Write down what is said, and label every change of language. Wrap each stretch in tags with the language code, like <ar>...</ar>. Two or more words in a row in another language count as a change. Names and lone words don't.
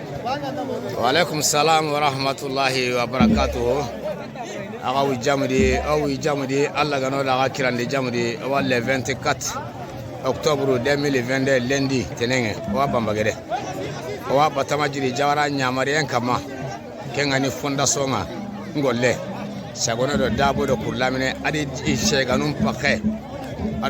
<ar>وعليكم السلام ورحمة الله وبركاته.</ar> <snk>Aga jamudi Allah gano da kirande jamudi</snk> <fr>le 24 octobre 2022 lundi</fr> <snk>tenenge wa bambagere wa batamajiri jawara nyamariyen kama kengani fondation nga ngolle sagono do dabo do kurlamine adi sheganum pakhe ado</snk>